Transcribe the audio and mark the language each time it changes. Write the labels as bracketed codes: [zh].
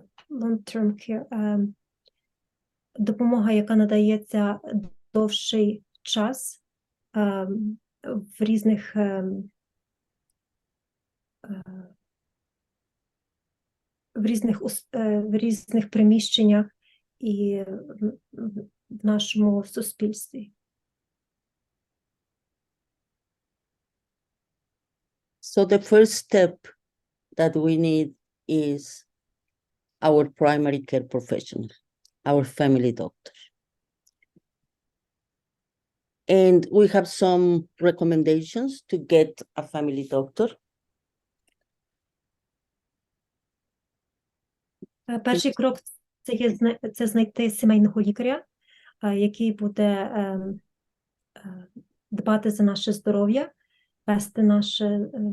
[uk] long-term care, допомога, яка надається довший час в різних приміщеннях і в нашому суспільстві. [en] So the first step that we need is our primary care professional, our family doctor. And we have some recommendations to get a family doctor. [uk] Перший крок – це знайти сімейного лікаря, який буде дбати за наше здоров'я, вести наше...